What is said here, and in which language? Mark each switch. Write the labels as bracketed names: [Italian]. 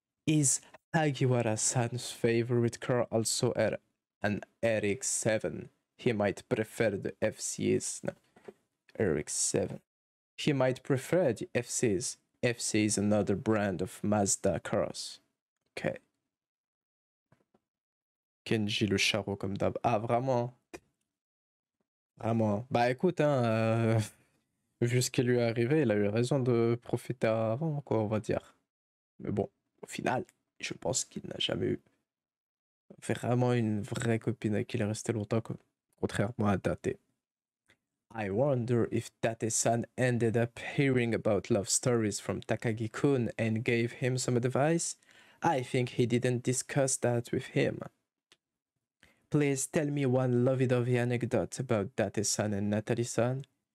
[English] Is Hagiwara-san's favorite car also an RX-7? He might prefer the FC's. No, RX-7. He might prefer the FC's. FC is another brand of Mazda cars. Ok. [French] Kenji le charreau comme d'hab. Ah, vraiment? Vraiment. Bah écoute, hein, vu ce qui lui est arrivé, il a eu raison de profiter avant, quoi, on va dire. Mais bon, au final, je pense qu'il n'a jamais eu vraiment une vraie copine avec qui il est resté longtemps, contrairement à Date. [English] I wonder if Date-san ended up hearing about love stories from Takagi-kun and gave him some advice. I think he didn't discuss that with him. Please tell me one lovey-dovey anecdote about Date-san and Natalie-san.